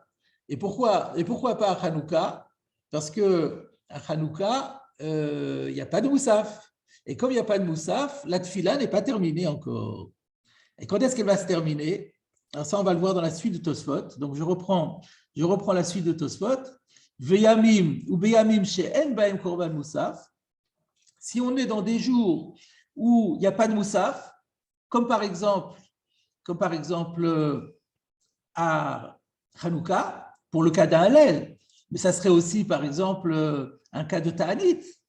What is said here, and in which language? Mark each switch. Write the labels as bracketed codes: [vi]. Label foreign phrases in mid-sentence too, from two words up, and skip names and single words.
[fr] Et pourquoi pas à Hanouka? Parce qu'à Hanouka, il n'y a pas de Moussaf. Et comme il n'y a pas de Moussaf, la Tfila n'est pas terminée encore. Et quand est-ce qu'elle va se terminer? Alors ça, on va le voir dans la suite de Tosfot. Donc je reprends la suite de Tosfot. [he] וימים ou בימים שאין בהם קרבן מוסף. [fr] Si on est dans des jours où il n'y a pas de Moussaf, comme par exemple à Hanouka, pour le cas d'un Hallel, mais ça serait aussi, par exemple, un cas de Ta'anit.